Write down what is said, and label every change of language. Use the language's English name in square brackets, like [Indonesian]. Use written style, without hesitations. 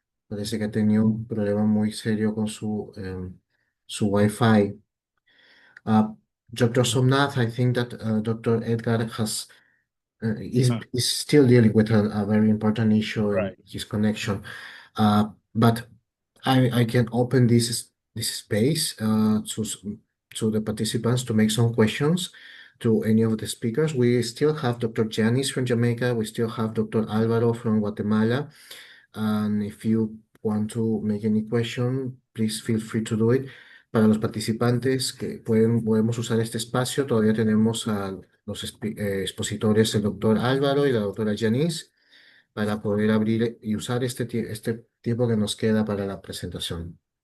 [Spanish] Parece que ha tenido un problema muy serio con su Wi-Fi. [English] Uh, Dr. Somnath, I think that Dr. Edgar is still dealing with a very important issue in Right. his connection. But I can open this space to the participants to make some questions to any of the speakers. We still have Dr. Janice from Jamaica. We still have Dr. Alvaro from Guatemala. And if you want to make any question, please feel free to do it. [Spanish] Para los participantes que podemos usar este espacio, todavía tenemos a los expositores, el doctor Álvaro y la doctora Janice, para poder abrir y usar este tiempo que nos queda para la presentación.